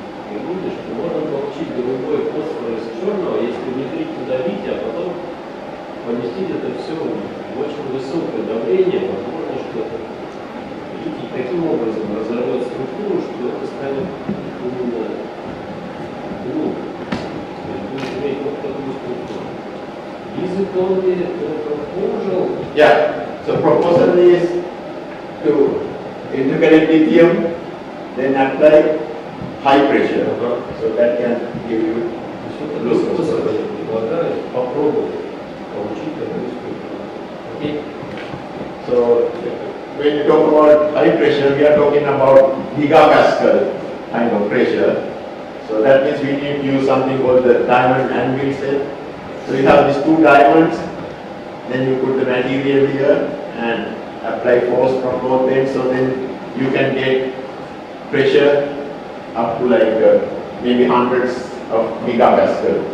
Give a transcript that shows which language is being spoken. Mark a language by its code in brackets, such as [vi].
[ru] И видишь, что можно получить голубой фосфор из черного, если внутри давить, а потом поместить это все в очень высокое давление, возможно, что литий таким образом разорвет структуру, что это станет именно глубже. То есть будет иметь вот такую структуру. [en] Is it only a proposal? Yeah, so proposal is to intercalate lithium, then apply high pressure. So that can give you blue phosphorus. [ru] Предлагаю попробовать получить такую структуру. Окей? [en] So when you talk about high pressure, we are talking about gigapascal kind of pressure. So that means we need to use something called the diamond anvil set. So you have these two diamonds, then you put the material here and apply force from both ends, so then you can get pressure up to like maybe hundreds of gigapascal.